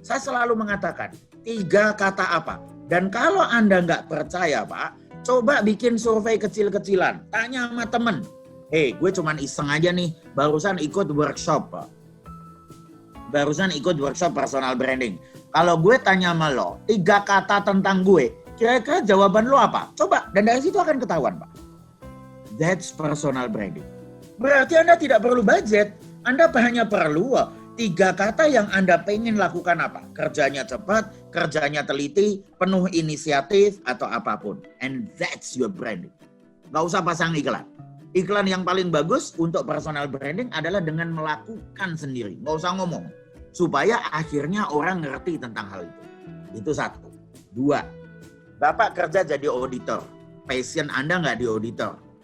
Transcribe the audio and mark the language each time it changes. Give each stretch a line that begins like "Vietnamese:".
Indonesian: Saya selalu mengatakan 3 kata apa. Dan kalau Anda nggak percaya Pak, coba bikin survei kecil-kecilan. Tanya sama temen. Gue cuman iseng aja nih, barusan ikut workshop Pak. Barusan ikut workshop personal branding. Kalau gue tanya sama lo, 3 kata tentang gue, kira-kira jawaban lo apa? Coba, dan dari situ akan ketahuan Pak.
English: That's personal branding.
Indonesian: Berarti Anda tidak perlu budget. Anda hanya perlu 3 kata yang Anda pengen lakukan apa. Kerjanya cepat, kerjanya teliti, penuh inisiatif, atau apapun.
English: And that's your branding.
Indonesian: Gak usah pasang iklan. Iklan yang paling bagus untuk personal branding adalah dengan melakukan sendiri. Gak usah ngomong. Supaya akhirnya orang ngerti tentang hal itu. Itu 1. 2. Bapak kerja jadi auditor. Passion Anda nggak di auditor.